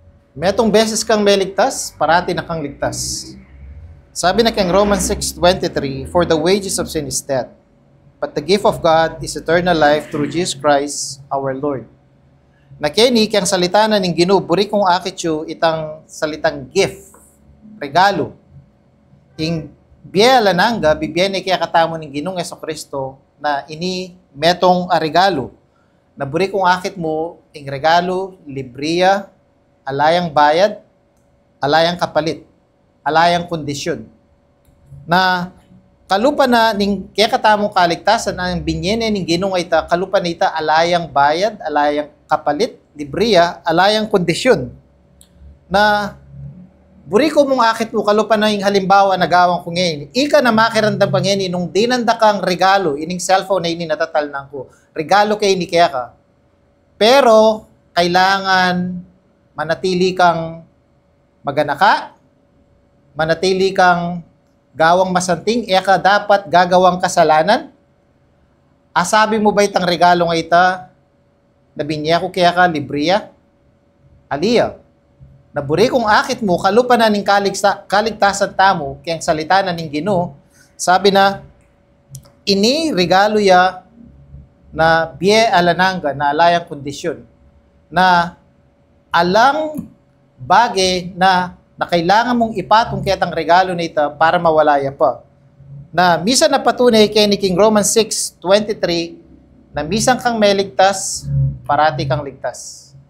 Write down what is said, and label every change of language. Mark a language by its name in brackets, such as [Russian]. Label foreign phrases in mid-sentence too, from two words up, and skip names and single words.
[Pampanga] Metong beses kang may ligtas, parati na kang ligtas. Sabi na kang Romans 6:23, [English] "For the wages of sin is death, but the gift of God is eternal life through Jesus Christ our Lord." [Pampanga] Nakeni kang salita na ning Ginoo, buri kong akit yu itang salitang gift, regalo. Ing biya lanangga, bibiyene kaya katamo ning Ginoong Jesucristo na ini metong regalo. Na buri kong akit mo, ing regalo, libriya, alayang bayad, alayang kapalit, alayang kondisyon. Na kalupa na ning kaya katamong kaligtasan ang binyene ning Ginoong ita, kalupa na ita alayang bayad, alayang kapalit, libriya, alayang kondisyon. Na buri ko mong akit mo kalupa na yung halimbawa nagawang ko ngayon. Ika na makirandam pa ngayon nung dinanda kang regalo, ining cellphone na ini natatalnang ko. Regalo kay ni kaya ka. Pero kailangan manatili kang maganaka, manatili kang gawang masanting, ka dapat gagawang kasalanan. Asabi mo ba itang regalo nga ita, nabinya ko kaya ka, libriya, aliya. Naburi kong akit mo, kalupa na ning kaligtasan tamo, kayang salita na ning Ginoo, sabi na, ini regalo ya na biye alananga, na alayang kondisyon, na alang bagay na kailangan mong ipatong ketang regalo na ito para mawalaya pa. Na misa na patunay kay ni King Romans 6:23 na misang kang may ligtas, parati kang ligtas.